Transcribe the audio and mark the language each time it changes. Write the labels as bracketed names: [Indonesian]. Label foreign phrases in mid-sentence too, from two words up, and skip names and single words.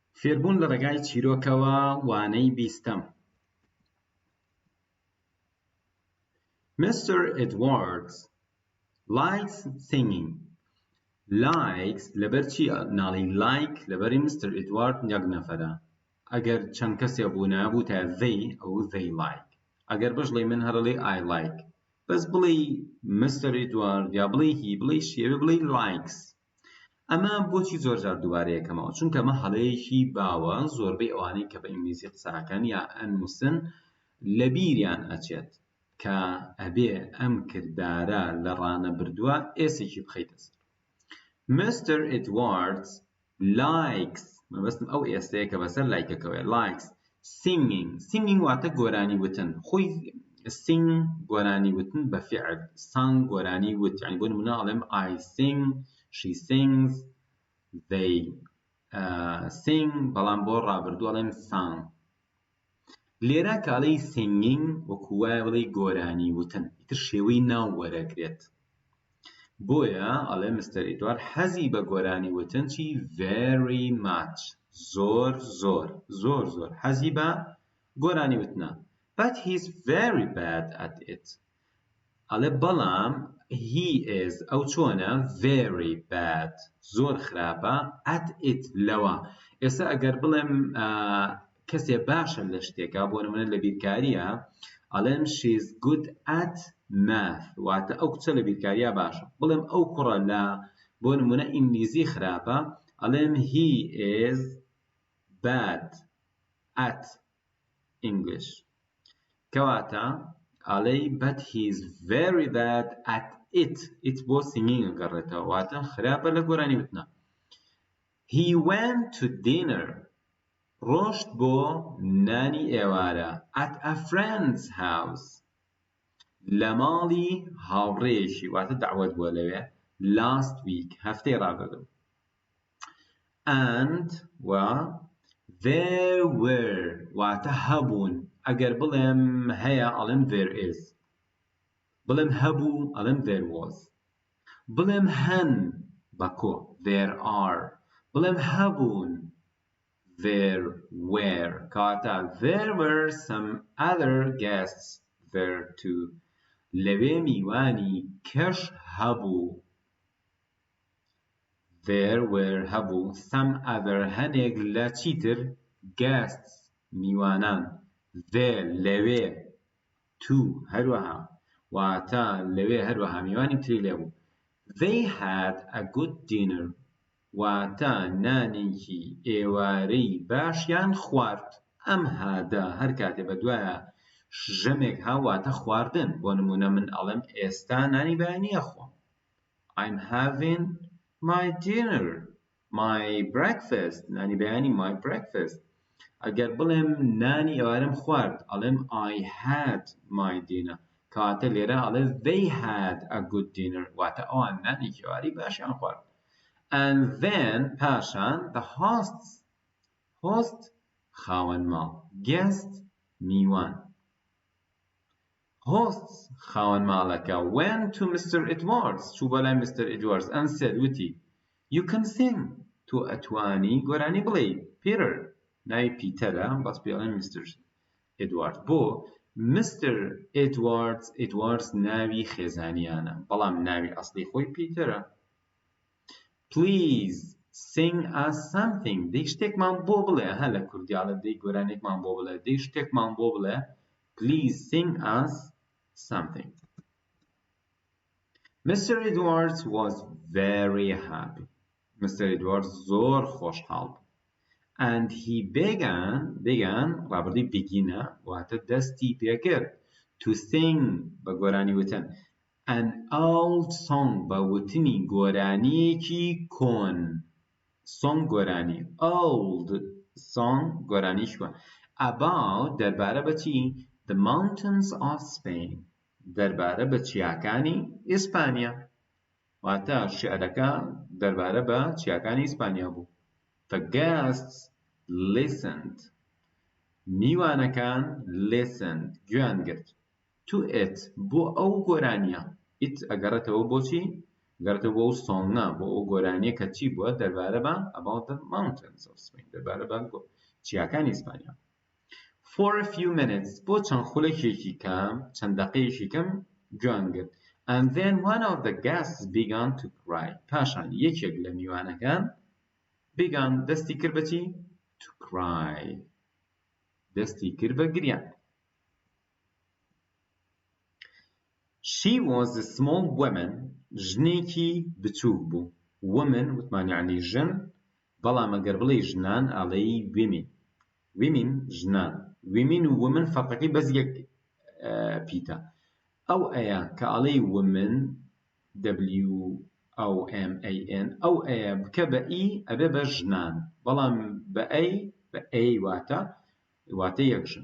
[Central Kurdish] فێربوون لە ڕێگای چیرۆکەوە وانەی بیستەم. [English] Mr. Edwards likes singing. [Central Kurdish] Likes لەبەرچی ناڵی like لەبەری Mr. Edward یەک نەفەرە. ئەگەر چەند کەسێ بوو بووتە they ئەو [English] they like. [Central Kurdish] ئەگەر بژڵێ من هەرڵێ [English] I like. [Central Kurdish] بەس بڵێ Mr. Edward یا بڵێ he بڵێ شێوە بڵێ likes. ئەمە بۆچی زۆر جار دووبارە یەکەمەوە چونکە ئەمە هەڵەیەکی باوە زۆربەی ئەوانەی کە بە ئینگلیزی قسەکەن یا ئەنووسن لە بیریان ئەچێت کە ئەبێ ئەم کردارە لە ڕانەبردووە ئێسێکی بخەیتە سەر. [English] Mr. Edwards likes [Central Kurdish] مەبەستم ئەو ئێستەیە کە بەسەر لایکەکەوێ [English] likes singing. [Central Kurdish] Singing واتە گۆرانی وتن. خۆی sing گۆرانی وتن بە فعل. Sing گۆرانی وت. یعنی بۆ نمونە ئەڵێم [English] I sing, she sings, they sing [Central Kurdish] بەڵام بۆ ڕابردوو ئەڵێم sang. لێرە کاڵەی singing وەکو وایە بڵێ گۆرانی وتن. ئیتر شێوەی ناو وەرەگرێت. بۆیە ئەڵێ Mr. Edward حەزی بە گۆرانی وتن چی [English] very much [Central Kurdish] زۆر حەزی بە گۆرانی وتنە. [English] But he's very bad at it. [Central Kurdish] ئەڵێ بەڵام [English] he is [Central Kurdish] ئەو چۆنە [English] very bad [Central Kurdish] زۆر خراپە [English] at it [Central Kurdish] لەوە. ئێستا ئەگەر بڵێم کەسێ باشە لە شتێکە بۆ نمونە لە بیرکاریە ئەڵێم [English] she's good at math [Central Kurdish] واتە ئەو کچە لە بیرکاریە باشە. بڵێم ئەو کوڕە لە بۆ نمونە ئینگلیزی خراپە ئەڵێم [English] he is bad at English. [Central Kurdish] کەواتە ئەڵێ [English] but he's very bad at it [Central Kurdish] بۆ singing ئەگەڕێتەوە واتە خراپە لە گۆرانی وتنە. [English] He went to dinner [Central Kurdish] ڕۆشت بۆ نانی ئێوارە [English] at a friend's house [Central Kurdish] لە ماڵی هاوڕێیەکی واتە دعوەت بووە لەوێ [English] last week [Central Kurdish] هەفتەی ڕابردوو. [English] And there were [Central Kurdish] واتە هەبوون. ئەگەر بڵێم هەیە ئەڵێم [English] there is. [Central Kurdish] بڵێم هەبوو ئەڵێم [English] there was. [Central Kurdish] بڵێم هەن بەکۆ [English] there are. [Central Kurdish] بڵێم هەبوون [English] there were. کاتە there were some other guests there too. [Central Kurdish] لەوێ میوانی کەش هەبوو. [English] there were [Central Kurdish] هەبوو [English] some other [Central Kurdish] هەنێک لە چیتر guests میوانان there لەوێ too هەروەها واتە لەوێ هەروەها میوانی تری لێبوو. [English] they had a good dinner [Central Kurdish] واتە نانێکی ئێوارەی باشیان خوارد. ئەم هادا هەر کاتێ بە دوایە ژەمێک هاواتە خواردن. بۆ نمونە من ئەڵێم ئێستا نانی بەیانیە خۆم. [English] I'm having my dinner my breakfast [Central Kurdish] نانی بەیانی [English] my breakfast. [Central Kurdish] ئەگەر بڵێم نانی ئێوارەم خوارد ئەڵێم [English] I had my dinner. [Central Kurdish] کاتە لێرە ئەڵێ [English] they had a good dinner [Central Kurdish] واتە ئەوان نانێکی ئێواری باشیان خوارد. [English] And then پاشان the host [Central Kurdish] خاوەن ماڵ [English] guest میوان. hosts [Central Kurdish] خاوەن ماڵەکە [English] went to Mr. [Central Kurdish] Edwards چوو بەلای Mr. Edwards [English] and said [Central Kurdish] وتی [English] you can sing [Central Kurdish] تۆ ئەتوانی گۆرانی بڵێ Peter ناوی پیتەرە بەس پێڵێن Mr. Edwards بۆ Mr. Edwards ناوی خێزانیانە بەڵام ناوی ئەسڵی خۆی پیتەرە. [English] Please sing us something. [Central Kurdish] دەی شتێکمان بۆ بڵێ هە لە کوردیاڵە دەی گۆرانێکمان بۆ بڵێ دەی شتێکمان بۆ بڵێ [English] Please sing us something. Mr. Edwards was very happy. Mr. [Central Kurdish] Edwards زۆر خۆشحاڵ بوو. [English] And he began [Central Kurdish] ڕابردووی beginە واتە دەستی پێکرد [English] to sing [Central Kurdish] بە گۆرانی وتن [English] an old song [Central Kurdish] بە وتنی گۆرانیەکی کۆن. song گۆرانی [English] old song [Central Kurdish] گۆرانیش کۆن about دەربارە بەچی [English] the mountains of Spain [Central Kurdish] دەربارە بە چیاکانی ئیسپانیا واتە شعرەکە دەربارە بە چیاکانی ئیسپانیا بوو. [English] The guests listened [Central Kurdish] میوانەکان listened گوێیان گرت [English] to it [Central Kurdish] بۆ ئەو گۆرانیە it ئەگەڕێتەوە بۆچی گەڕێتە بۆ ئەو سۆنگە بۆ ئەو گۆرانیە کە چی بووە دەربارە بە [English] about the mountains of Spain [Central Kurdish] دەربارە بە چیاکانی ئیسپانیا. [English] For a few minutes [Central Kurdish] بۆ چەند خولەکێکی کەم چەند دەقەیەکی کەم گوێیان گرت. [English] And then one of the guests began to cry. [Central Kurdish] پاشان یەکێک لە میوانەکان began دەستی کرد بە چی؟ [English] To cry. [Central Kurdish] دەستی کرد بە گریان. [English] She was a small woman. [Central Kurdish] ژنێکی بچووک بوو. Woman وتمان یعنی ژن، بەڵام ئەگەر بڵێ ژنان ئەڵێی women. Women ژنان. Women و women فەرقەکەی بەس یەک پیتە. ئەو ئەیە کە ئەڵێی [English] women WOMAN [Central Kurdish] ئەو ئەیە بکە بە ئی ئەبێ بە ژنان، بەڵام بە ئەی واتە یەک ژن.